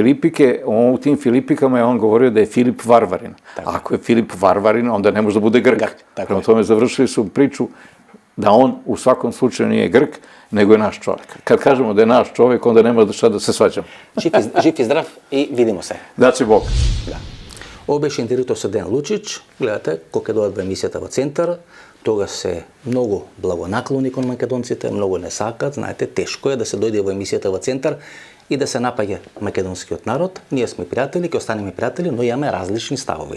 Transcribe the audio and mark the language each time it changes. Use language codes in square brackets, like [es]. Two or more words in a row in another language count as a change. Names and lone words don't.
[sr] Filipike, u tim Filipikama je on govorio da je Filip Varvarin. Ako je Filip Varvarin, onda ne može da bude Grk. Prema tome završili su priču da on u svakom slučaju nije Grk, nego je naš čovjek. Kad kažemo da je naš čovjek, onda nema šta da se svađamo. Živ i zdrav i vidimo se. Da će Bog. [mk] Да. Ова беше интервјуто со Дејан Лучич. Гледате, кога дојдва емисијата во Центар, тогаш се многу благонаклони кон македонците, многу не сакат, знаете, тешко е да се дојде во емисијата во Центар и да се напаѓа македонскиот народ. Ние сме пријатели, ќе останеме пријатели, но имаме различни ставови.